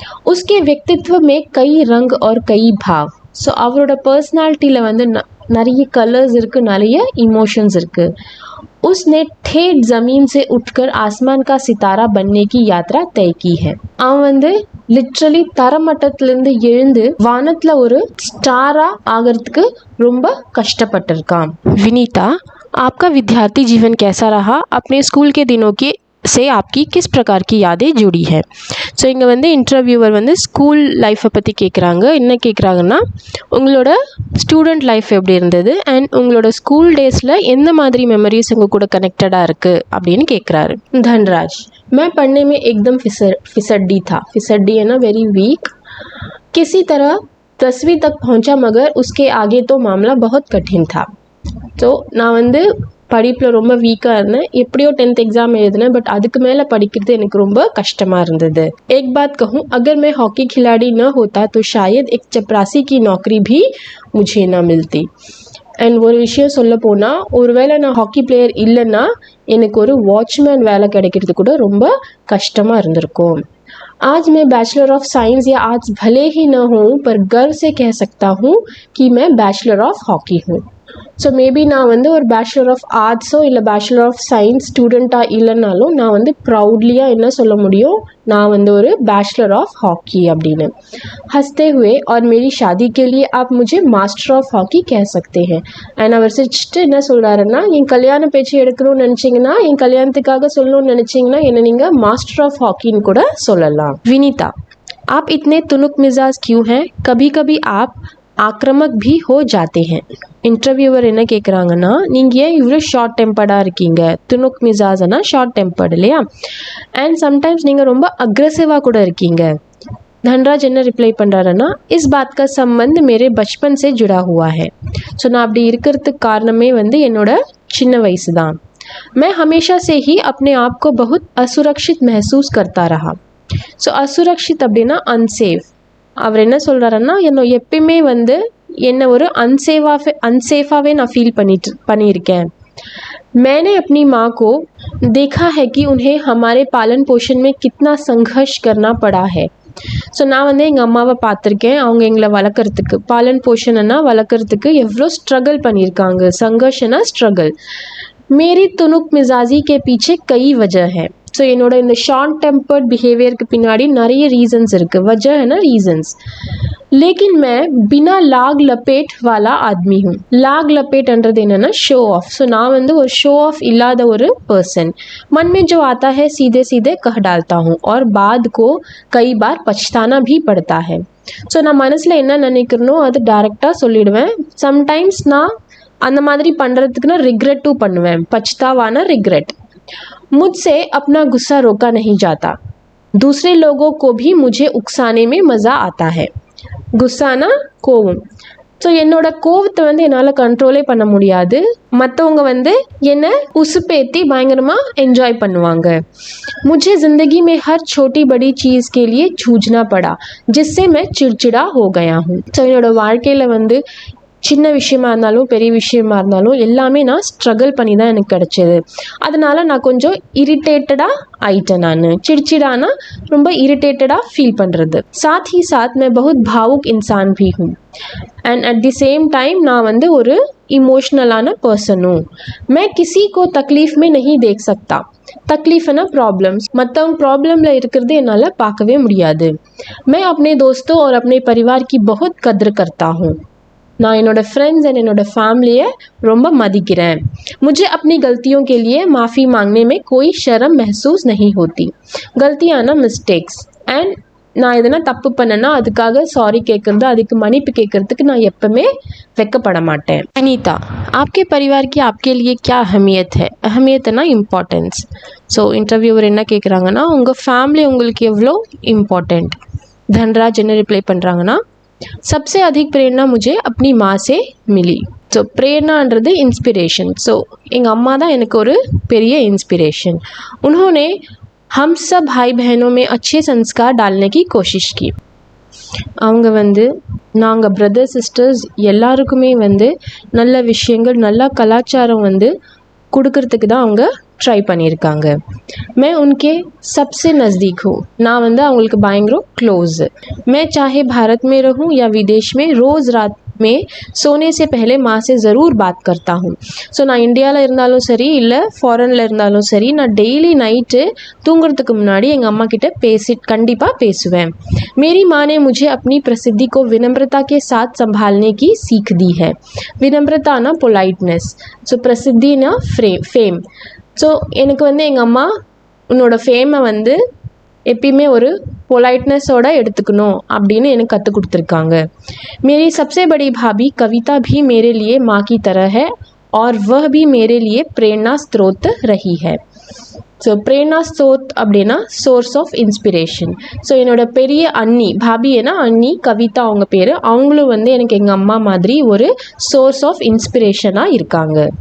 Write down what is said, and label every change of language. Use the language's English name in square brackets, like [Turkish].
[Hindi] उसके व्यक्तित्व में कई रंग और कई भाव. [Tamil] ஸோ அவரோட பர்சனாலிட்டியில் வந்து நிறைய கலர்ஸ் இருக்குது, நிறைய इमोशंस இருக்குது. [Hindi] उसने ठेठ ज़मीन से उठकर आसमान का सितारा बनने की यात्रा तय की है. [Tamil] அவன் வந்து லிட்ரலி தரமட்டத்திலேருந்து எழுந்து வானத்தில் ஒரு ஸ்டாராக ஆகிறதுக்கு ரொம்ப கஷ்டப்பட்டிருக்கான். [Hindi] विनीता, आपका विद्यार्थी जीवन कैसा रहा? अपने स्कूल के दिनों के से आपकी किस प्रकार की यादें जुड़ी है? [Tamil] ஸோ இங்கே வந்து இன்டர்வியூவர் வந்து ஸ்கூல் லைஃப்பை பற்றி கேட்குறாங்க. என்ன கேட்குறாங்கன்னா, உங்களோட ஸ்டூடெண்ட் லைஃப் எப்படி இருந்தது அண்ட் உங்களோட ஸ்கூல் டேஸில் எந்த மாதிரி மெமரிஸ் உங்கள் கூட கனெக்டடாக இருக்குது அப்படின்னு கேட்குறாரு. [Hindi] धनराज, मैं पढ़ने में एकदम फिसड्डी था. फिसड्डी है ना, वेरी वीक. किसी तरह 10वीं तक पहुंचा मगर उसके आगे तो मामला बहुत कठिन था. [Tamil] तो நான் வந்து படிப்பில் ரொம்ப வீக்காக இருந்தேன். எப்படியோ 10th एग्ज़ाम எழுதினேன். பட் அதுக்கு மேலே படிக்கிறது எனக்கு ரொம்ப கஷ்டமாக இருந்தது. [Hindi] एक बात कहूँ, अगर मैं हॉकी खिलाड़ी न होता तो शायद एक चपरासी की नौकरी भी मुझे ना मिलती. [Tamil] அண்ட் ஒரு விஷயம் சொல்ல போனால், ஒருவேளை நான் ஹாக்கி பிளேயர் இல்லைன்னா எனக்கு ஒரு வாட்ச்மேன் வேலை கிடைக்கிறது கூட ரொம்ப கஷ்டமாக இருந்திருக்கும். [Hindi] आज मैं बैचलर ऑफ साइंस या आर्ट्स भले ही न हूँ पर गर्व से कह सकता हूँ कि मैं बैचलर ऑफ हॉकी हूँ. [Tamil] ஸோ மேபி நான் வந்து ஒரு பேச்சுலர் ஆஃப் ஆர்ட்ஸோ இல்லை பேச்சுலர் ஆஃப் சயின்ஸ் ஸ்டூடெண்ட்டாக இல்லைனாலும் நான் வந்து ப்ரௌட்லியாக என்ன சொல்ல முடியும், நான் வந்து ஒரு [Hindi] बैचलर ऑफ हॉकी [Tamil] அப்படின்னு. [Hindi] हंसते हुए और मेरी शादी के लिए आप मुझे मास्टर ऑफ हॉकी कह सकते हैं. [Tamil] அண்ட் அவர் சிரிச்சுட்டு என்ன சொல்கிறாருன்னா, என் கல்யாண பேச்சு எடுக்கணும்னு நினச்சிங்கன்னா, என் கல்யாணத்துக்காக சொல்லணும்னு நினச்சிங்கன்னா என்னை நீங்கள் மாஸ்டர் ஆஃப் ஹாக்கின்னு கூட சொல்லலாம். [Hindi] विनीता, आप इतने तुनुक मिजाज क्यों हैं? कभी कभी आप आक्रामक भी हो जाते हैं. [Tamil] இன்டர்வியூவர் என்ன கேட்குறாங்கன்னா, நீங்கள் ஏன் இவ்வளோ ஷார்ட் டெம்பர்டாக இருக்கீங்க? துணுக் மிசாஜ்னா ஷார்ட் டெம்பர்டு இல்லையா? அண்ட் சம்டைம்ஸ் நீங்கள் ரொம்ப அக்ரெசிவாக கூட இருக்கீங்க. [Hindi] धनराज [Tamil] என்ன ரிப்ளை பண்ணுறாருன்னா, [Hindi] इस बात का संबंध मेरे बचपन से जुड़ा हुआ है. [Tamil] ஸோ நான் அப்படி இருக்கிறதுக்கு காரணமே வந்து என்னோட சின்ன வயசு தான். [Hindi] मैं हमेशा से ही अपने आप को बहुत असुरक्षित महसूस करता रहा. [Tamil] ஸோ असुरक्षित அப்படின்னா अनसेफ. அவர் என்ன சொல்கிறாருன்னா, என்னை எப்பயுமே வந்து என்ன ஒரு अनसेफावे நான் ஃபீல் பண்ணியிருக்கேன். [Hindi] मैंने अपनी माँ को देखा है कि उन्हें हमारे पालन पोषण में कितना संघर्ष करना पड़ा है. [Tamil] ஸோ நான் வந்து எங்கள் அம்மாவை பார்த்துருக்கேன். அவங்க எங்களை வளர்க்குறதுக்கு, பாலன் போஷன்னா வளர்க்குறதுக்கு எவ்வளோ ஸ்ட்ரகிள் பண்ணியிருக்காங்க. [Hindi] संघर्षना स्ट्रगल. मेरी तुनुक मिजाजी के पीछे कई वजह है. [Tamil] ஸோ என்னோட இந்த ஷார்ட் டெம்பர்ட் பிஹேवियरக்கு பின்னாடி நிறைய ரீசன்ஸ் இருக்குது, [Hindi] वजह है ना रीजंस। लेकिन मैं बिना लाग लपेट वाला आदमी हूँ। [Tamil] लाग लपेटன்றது என்னன்னா ஷோ ஆஃப்। ஸோ நான் வந்து ஒரு ஷோ ஆஃப் இல்லாத ஒரு [Hindi] पर्सन, मन में जो आता है सीधे सीधे कह डालता हूँ और बाद को कई बार पछताना भी पड़ता है। [Tamil] ஸோ நான் மனசில் என்ன நினைக்கிறனோ அது டைரெக்டாக சொல்லிடுவேன்। சம்டைம்ஸ் நான் அந்த மாதிரி பண்ணுறதுக்கு நான் ரிக்ரெட்டும் பண்ணுவேன், [Hindi] पछतावाना रिग्रेट। मुझसे अपना गुस्सा रोका नहीं जाता, दूसरे लोगों को भी मुझे उकसाने में मज़ा आता है। [Tamil] गुस्साना கோவம்। ஸோ என்னோட கோவத்தை வந்து என்னால் கண்ட்ரோலே பண்ண முடியாது, மற்றவங்க வந்து என்னை உசுப்பேத்தி பயங்கரமாக என்ஜாய் பண்ணுவாங்க। [Hindi] मुझे ज़िंदगी में हर छोटी बड़ी चीज़ के लिए जूझना पड़ा जिससे मैं चिड़चिड़ा हो गया हूँ। [Tamil] ஸோ என்னோட வாழ்க்கையில் வந்து சின்ன விஷயமா இருந்தாலும் பெரிய விஷயமா இருந்தாலும் எல்லாமே நான் ஸ்ட்ரகிள் பண்ணி தான் எனக்கு கிடச்சிது। அதனால நான் கொஞ்சம் இரிட்டேட்டடாக ஆயிட்டேன், நான் चिड़चिड़ाना ரொம்ப இரிட்டேட்டடாக ஃபீல் பண்ணுறது। [Hindi] साथ ही साथ मैं बहुत भावुक इंसान भी हूँ [English] and at the same time [Tamil] நான் வந்து ஒரு [Hindi] इमोशनलाना पर्सन हूँ। मैं किसी को तकलीफ में नहीं देख सकता, तकलीफ़ना प्रॉब्लम्स, [Tamil] மற்றவங்க ப்ராப்ளமில் இருக்கிறது என்னால் பார்க்கவே முடியாது। [Hindi] मैं अपने दोस्तों और अपने परिवार की बहुत कद्र करता हूँ, [Tamil] நான் என்னோட फ्रेंड्स एंड என்னோட ஃபேமிலியை ரொம்ப மதிக்கிறேன்। [Hindi] मुझे अपनी गलतियों के लिए माफ़ी मांगने में कोई शर्म महसूस नहीं होती। गलतियाना मिस्टेक्स एंड [Tamil] நான் எதனா தப்பு பண்ணேன்னா அதுக்காக சாரி கேட்குறது, அதுக்கு மன்னிப்பு கேட்குறதுக்கு நான் எப்பவுமே வெக்கப்பட மாட்டேன்। [Hindi] अनीता, आपके परिवार की आपके लिए क्या अहमियत है? अहमियत ना इम्पॉर्टेंस। [Tamil] ஸோ இன்டர்வியூவர் என்ன கேட்குறாங்கன்னா உங்கள் ஃபேமிலி உங்களுக்கு எவ்வளோ இம்பார்ட்டண்ட்। [Hindi] தன்ராஜ் [Tamil] என்ன ரிப்ளை பண்ணுறாங்கன்னா [Hindi] सबसे अधिक प्रेरणा मुझे अपनी माँ से मिली। [Tamil] So प्रेरणाன்றது inspiration. ஸோ எங்கள் அம்மா தான் எனக்கு ஒரு பெரிய इंस्पिरेशन। [Hindi] उन्होंने हम सब भाई बहनों में अच्छे संस्कार डालने की कोशिश की। [Tamil] அவங்க வந்து நாங்கள் பிரதர் சிஸ்டர்ஸ் எல்லாருக்குமே வந்து நல்ல விஷயங்கள் நல்ல கலாச்சாரம் வந்து கொடுக்கறதுக்கு தான் அவங்க ட்ரை பண்ணியிருக்காங்க। [Hindi] मैं उनके सबसे नज़दीक हूँ, [Tamil] நான் வந்து அவங்களுக்கு பயங்கர க்ளோஸு। [Hindi] मैं चाहे भारत में रहूँ या विदेश में रोज़ रात में सोने से पहले माँ से ज़रूर बात करता हूँ। [Tamil] ஸோ நான் இந்தியாவில் இருந்தாலும் சரி இல்லை ஃபாரினில் இருந்தாலும் சரி நான் டெய்லி நைட்டு தூங்குறதுக்கு முன்னாடி எங்கள் அம்மா கிட்ட கண்டிப்பாக பேசுவேன்। [Hindi] मेरी माँ ने मुझे अपनी प्रसिद्धि को विनम्रता के साथ संभालने की सीख दी है। विनम्रता ना पोलाइटनेस, ஸோ प्रसिद्धि ना फेम। [Tamil] ஸோ எனக்கு வந்து எங்கள் அம்மா உன்னோட ஃபேமை வந்து எப்பயுமே ஒரு பொலைட்னஸோட எடுத்துக்கணும் அப்படின்னு எனக்கு கற்றுக் கொடுத்துருக்காங்க। [Hindi] मेरी सबसे बड़ी भाभी कविता भी मेरे लिए माँ की तरह है और वह भी मेरे लिए प्रेरणा स्रोत रही है। [Tamil] ஸோ प्रेरणा स्रोत அப்படின்னா சோர்ஸ் ஆஃப் இன்ஸ்பிரேஷன்। ஸோ என்னோட பெரிய அண்ணி, பாபி ஏன்னா அண்ணி கவிதா அவங்க பேர், அவங்களும் வந்து எனக்கு எங்கள் அம்மா மாதிரி ஒரு சோர்ஸ் ஆஃப் இன்ஸ்பிரேஷனாக இருக்காங்க।